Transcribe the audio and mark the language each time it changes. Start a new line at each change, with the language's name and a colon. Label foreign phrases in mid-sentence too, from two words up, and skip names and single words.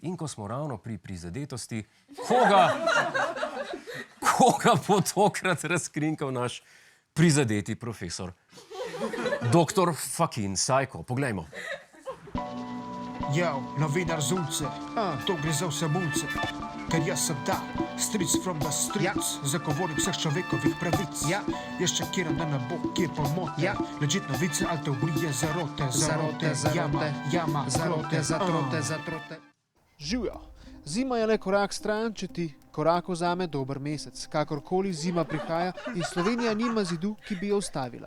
Slovenian: In ko smo ravno pri prizadetosti, koga bo tokrat razkrinkal naš prizadeti profesor? Doktor fucking Sajko. Poglejmo. Yo, novinar Zulce, to gre za vse mulce. Ker jaz sem ta, stric
English: from the streets,
Slovenian: zagovornik vseh človekovih pravic. Jaz čekiram, da ne bo kje pomote. Legit novice, ali teorije zarote. Jama, zarote. Živjo. Zima je le korak stran, če ti korak vzame dober mesec. Kakorkoli zima prihaja in Slovenija nima zidu, ki bi jo ustavila.